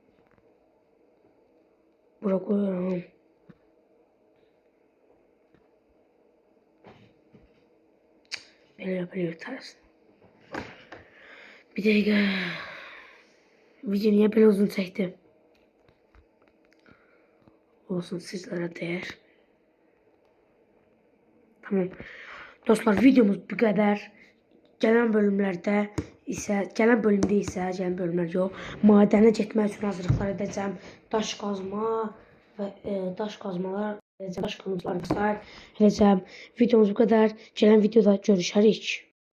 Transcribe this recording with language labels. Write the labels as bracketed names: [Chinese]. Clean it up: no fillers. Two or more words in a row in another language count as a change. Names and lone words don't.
[Turkish] Bura koyarım. Böyle yapıyor ters. Bir dakika. Video niye böyle uzun çekti? Olsun sizlere değer. Tamam. Dostlar videomuz bu kadar. [Azerbaijani] Gələn bölümlərdə gələn bölümlər yox. Madənə getmək üçün hazırlıqlar edəcəm. Daş qazma və daş qazmalar edəcəm. Daş qazmalar edəcəm. [Turkish] Videomuz bu kadar. [Azerbaijani] Gələn videoda görüşərik.